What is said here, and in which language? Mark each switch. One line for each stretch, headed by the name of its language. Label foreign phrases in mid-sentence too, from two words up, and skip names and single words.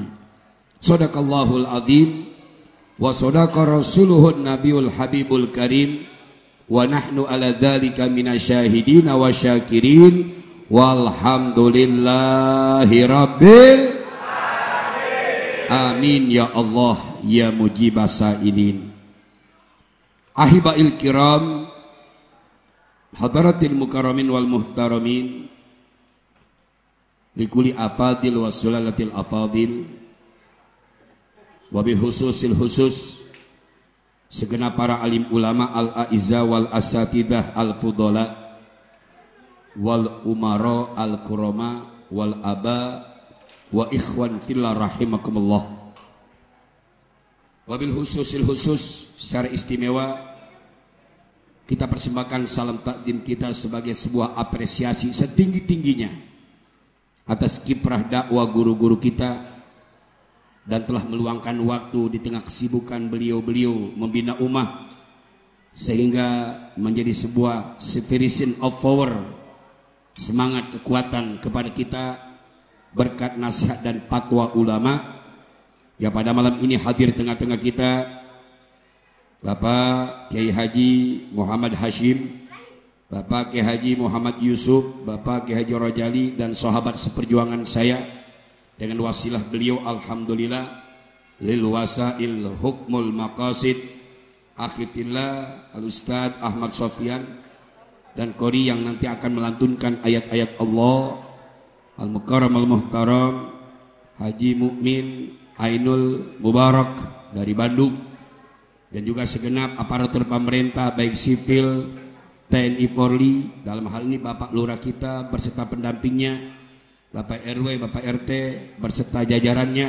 Arabic: صدق الله العظيم وصدق رسوله النبي الحبيب الكريم ونحن على ذلك من الشاهدين والشاكرين والحمد لله رب العالمين يا الله يا مجيب السائلين. أحباء الكرام، حضرات المكرمين والمحترمين، لكل أفاضل وسلالة الأفاضل، وبالخصوص الخصوص
Indonesian: segenap para alim ulama
Arabic: الأعزاء والأساتذة الفضلاء والأمراء الكرماء والآباء والإخوان في الله رحمكم الله. وبالخصوص الخصوص
Indonesian: secara istimewa kita persembahkan salam takdim kita sebagai sebuah apresiasi setinggi-tingginya atas kiprah dakwah guru-guru kita dan telah meluangkan waktu di tengah kesibukan beliau-beliau membina ummah sehingga menjadi sebuah
English: spirit of power,
Indonesian: semangat kekuatan kepada kita berkat nasihat dan fatwa ulama yang pada malam ini hadir tengah-tengah kita. Bapak Kiai Haji Muhammad Hashim, Bapak Kiai Haji Muhammad Yusuf, Bapak Kiai Haji Rojali dan sahabat seperjuangan saya dengan wasilah beliau
Arabic: الحمد لله للوسائل حكم المقاصد أخي في الله الأستاذ
Indonesian: Ahmad Sofyan dan Qori yang nanti akan melantunkan ayat-ayat Allah
Arabic: المكرم المحترم
Indonesian: Haji Mukmin Ainul Mubarak dari Bandung dan juga segenap aparatur pemerintah baik sipil, TNI, Polri, dalam hal ini Bapak Lurah kita berserta pendampingnya, Bapak RW, Bapak RT berserta jajarannya.